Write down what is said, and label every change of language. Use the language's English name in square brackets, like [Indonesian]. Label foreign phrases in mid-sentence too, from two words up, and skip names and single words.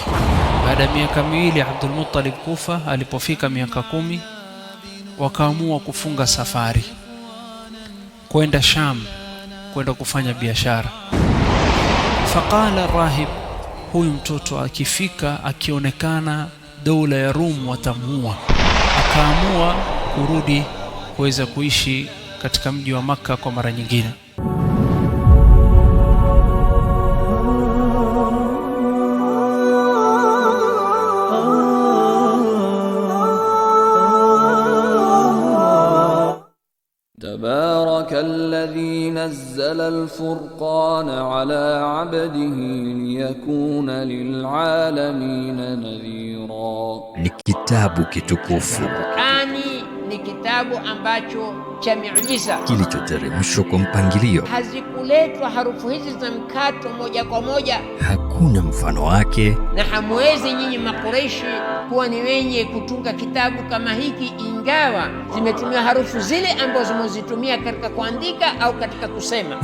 [Swahili] Baada ya miaka miwili Abdul Muttalib kufa, alipofika miaka 10, wakaamua kufunga safari kwenda Sham, kwenda kufanya biashara. [Arabic] فقال راهب, [Swahili] huyu mtoto akifika akionekana dola ya Rum watamuua. Akaamua kurudi kuweza kuishi katika mji wa Makka kwa mara nyingine. [Arabic] تبارك الذي نزل الفرقان على عبده ليكون للعالمين نذيرا. [Swahili] Ni kitabu kitukufu. Qur'ani ni kitabu ambacho cha miujiza kilichoteremshwa kwa mpangilio. Hazikuletwa harufu hizi za mkato moja kwa moja. Hakuna mfano wake. Na hamwezi nyinyi Makureishi kuwa ni wenye kutunga kitabu kama hiki, ingawa zimetumia harufu zile ambazo zimezitumia katika kuandika au katika kusema.